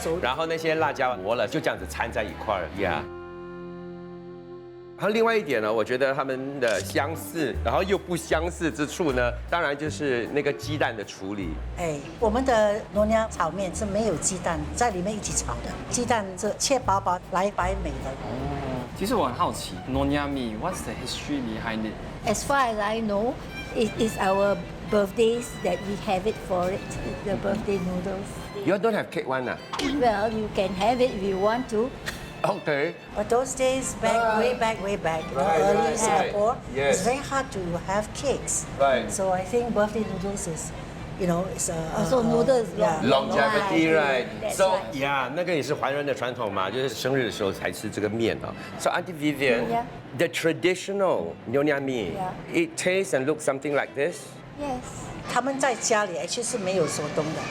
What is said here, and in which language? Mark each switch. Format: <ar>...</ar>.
<zh>然后那些辣椒磨了，就这样子掺在一块儿呀。然后另外一点呢，我觉得他们的相似，然后又不相似之处呢，当然就是那个鸡蛋的处理。哎，我们的糯娘炒面是没有鸡蛋在里面一起炒的，鸡蛋是切薄薄来摆美的。其实我很好奇，</zh> <en>Nyonya Mi, what's the history behind it? As far as I know, it is our birthdays that we have it for it, the birthday noodles. You don't have cake one, Well, you can have it if you want to. Okay. But those days, way back, early Singapore, it's very hard to have cakes. Right. So I think birthday noodles is, it's Also noodles, longevity, right? That's So right.</en> <zh>yeah, 那个也是华人的传统嘛，就是生日的时候才吃这个面啊。</zh> <en>So Auntie Vivian, the traditional Nyonya Mi, it tastes and looks something like this. Yes.</en> <zh>他们在家里其实是没有手动的。</zh>